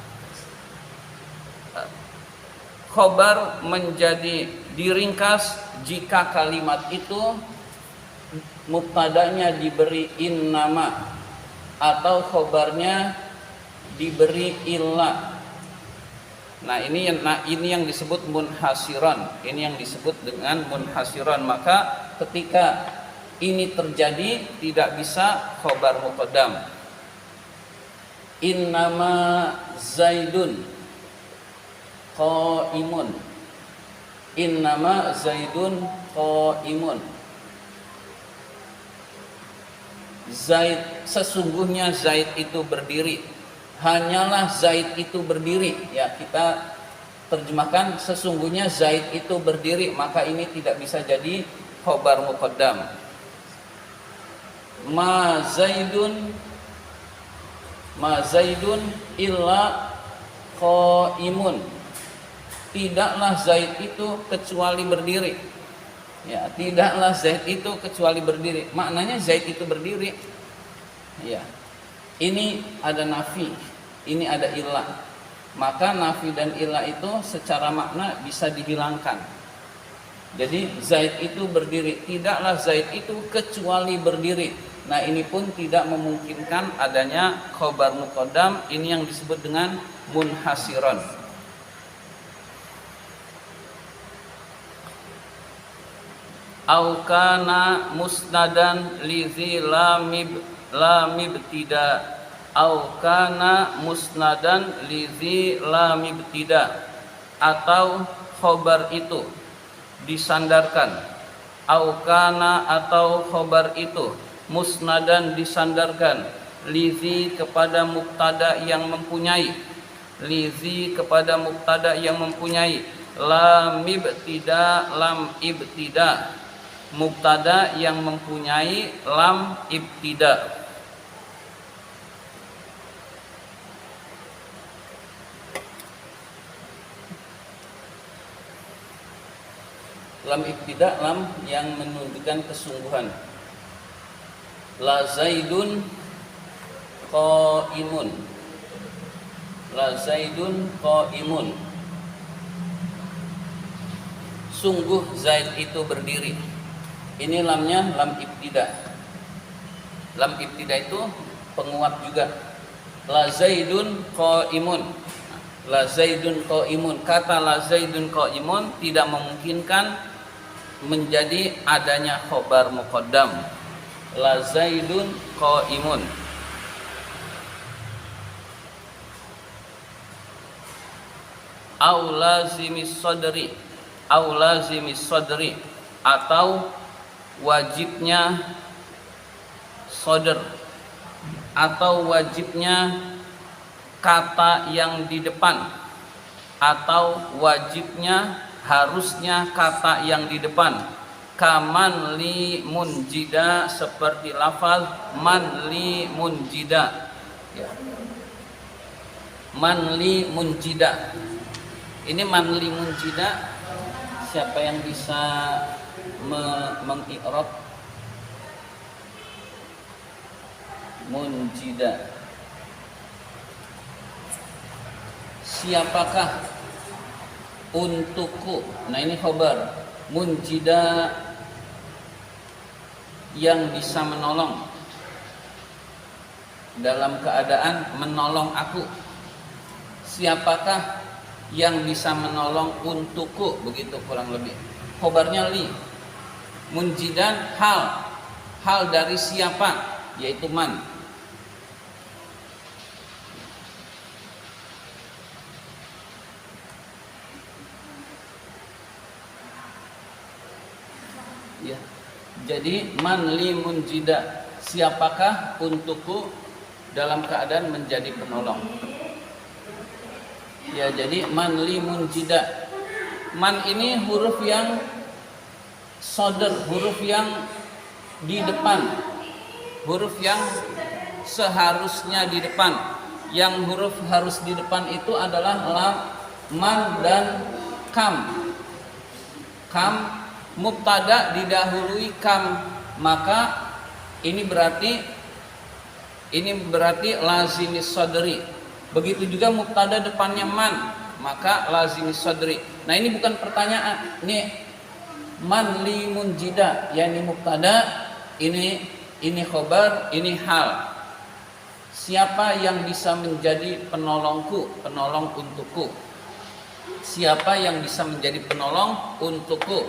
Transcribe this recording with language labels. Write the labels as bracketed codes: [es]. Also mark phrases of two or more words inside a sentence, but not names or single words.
[id] Khobar menjadi diringkas jika kalimat itu mubtadanya diberi innama atau khobarnya diberi illa. Nah, ini yang disebut munhasiran. Ini yang disebut dengan munhasiran. Maka ketika ini terjadi tidak bisa khobar muqaddam. [ar] إنما زيد قائم. إنما زيد قائم. [id] Zaid, sesungguhnya Zaid itu berdiri. Hanyalah Zaid itu berdiri. Ya, kita terjemahkan sesungguhnya Zaid itu berdiri, maka ini tidak bisa jadi khobar muqaddam. [ar] ما زيد إلا قائم. [id] Tidaklah Zaid itu kecuali berdiri. Ya, tidaklah Zaid itu kecuali berdiri. Maknanya Zaid itu berdiri. Ya. Ini ada nafi, ini ada ilah. Maka nafi dan ilah itu secara makna bisa dihilangkan. Jadi Zaid itu berdiri, tidaklah Zaid itu kecuali berdiri. Nah, ini pun tidak memungkinkan adanya khobar muqaddam. Ini yang disebut dengan munhasiron. [ar] أو كان مسندا لذي لام ابتدا. أو كان مسندا لذي لام ابتدا. [id] Atau khobar itu disandarkan. [ar] أو كان [id] atau khobar itu musnadan disandarkan. Lizi kepada mubtada yang mempunyai. Lizi kepada mubtada yang mempunyai. [ar] لام ابتدا [id] mubtada yang mempunyai [ar] لام ابتدا. لام ابتدا, [id] lam yang menunjukkan kesungguhan. [ar] لزيد قائم. لزيد قائم. [id] Sungguh Zaid itu berdiri. Ini lamnya [ar] لام ابتدا. لام ابتدا [id] itu penguat juga. [ar] لزيد قائم. لزيد قائم. [id] Kata [ar] لزيد قائم [id] tidak memungkinkan menjadi adanya khobar muqaddam. [ar] لزيد قائم. أو لازم الصدر، أو لازم الصدر, [id] atau wajibnya sadr, atau wajibnya kata yang di depan, atau wajibnya harusnya kata yang di depan. [ar] كمن لي منجدا, [id] seperti lafaz [ar] من لي منجدا, ya. من لي منجدا. Ini من لي منجدا, [id] siapa yang bisa mengi'rab munjida? Siapakah untukku? Nah, ini khabar. Munjida, yang bisa menolong, dalam keadaan menolong aku. Siapakah yang bisa menolong untukku? Begitu kurang lebih. Khabarnya li. Munjidan hal dari siapa, yaitu man. Ya. Jadi [ar] من لي منجدا, [id] siapakah untukku dalam keadaan menjadi penolong. Ya, jadi [ar] من لي منجدا. [id] Man ini huruf yang sodr, huruf yang di depan, huruf yang seharusnya di depan. Yang huruf harus di depan itu adalah lam, man, dan kam. Kam mubtada didahului kam, maka ini berarti [ar] لازم الصدر. [id] Begitu juga mubtada depannya man, maka [ar] لازم الصدر. [id] Nah, ini bukan pertanyaan. Ini [ar] من لي منجدا, [id] yakni mubtada, ini khobar, ini hal. Siapa yang bisa menjadi penolongku, penolong untukku? Siapa yang bisa menjadi penolong untukku?